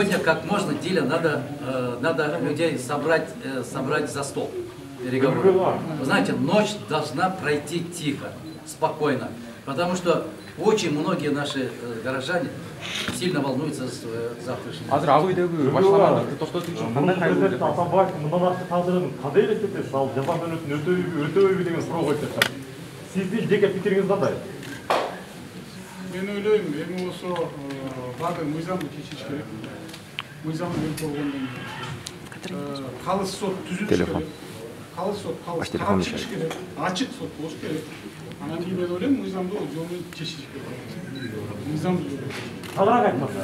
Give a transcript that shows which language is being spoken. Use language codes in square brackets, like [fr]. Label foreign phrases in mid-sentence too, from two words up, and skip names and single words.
[ru] Сегодня как можно дело надо людей собрать за стол переговоров. Вы знаете, ночь должна пройти тихо, спокойно, потому что очень многие наши горожане сильно волнуются за свое завтрашнее. [kk] Президент Атамбаев мындан артық тағдырын қандай елестетесіз? Ал жаза мөлшерін өтеуі деген сұрақ қойып жатыр. Сіздің жеке пікіріңіз қандай? [ky] Мен ойлаймын, эми осы барды мыйзамды чечиш керек. Мыйзамды берип болгондон кийин калыс сот түзүлүш керек. Калыс сот карап чыгыш керек. Ачык сот болуш керек. Анан кийин мен ойлойм, мыйзамды жолу чечиш керек. Мыйзамды Тағырақ айтмаса.